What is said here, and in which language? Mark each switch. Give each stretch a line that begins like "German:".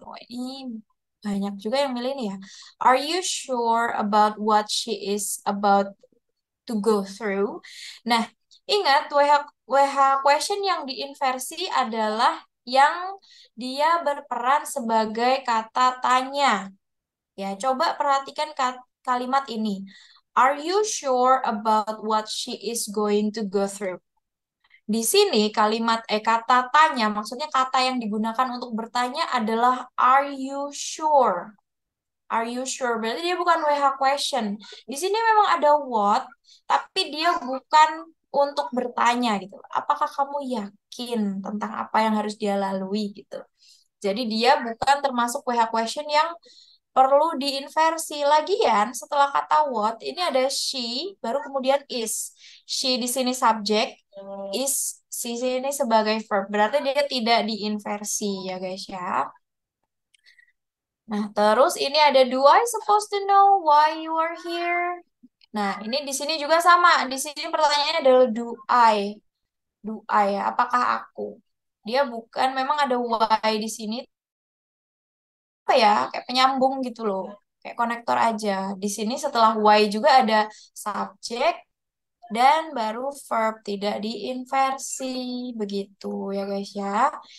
Indonesian: Wah, ini banyak juga yang milih ini ya.
English: Are you sure about what she is about to go through?
Indonesian: Nah, ingat WH question yang diinversi adalah yang dia berperan sebagai kata tanya. Ya, coba perhatikan kalimat ini.
English: Are you sure about what she is going to go through?
Indonesian: Di sini kalimat kata tanya, maksudnya kata yang digunakan untuk bertanya adalah
English: are you sure? Are you sure?
Indonesian: Berarti dia bukan WH question. Di sini memang ada what, tapi dia bukan untuk bertanya gitu. Apakah kamu yakin tentang apa yang harus dia lalui gitu. Jadi dia bukan termasuk WH question yang perlu diinversi. Lagian setelah kata what, ini ada she, baru kemudian is. She di sini subjek, is di sini sebagai verb. Berarti dia tidak diinversi ya guys ya. Nah, terus ini ada
English: do I supposed to know why you are here?
Indonesian: Nah, ini di sini juga sama. Di sini pertanyaannya adalah do I.
English: Do I
Indonesian: ya, apakah aku? Dia bukan memang ada why di sini apa ya? Kayak penyambung gitu loh. Kayak konektor aja. Di sini setelah why juga ada subjek dan baru verb tidak diinversi begitu ya guys ya.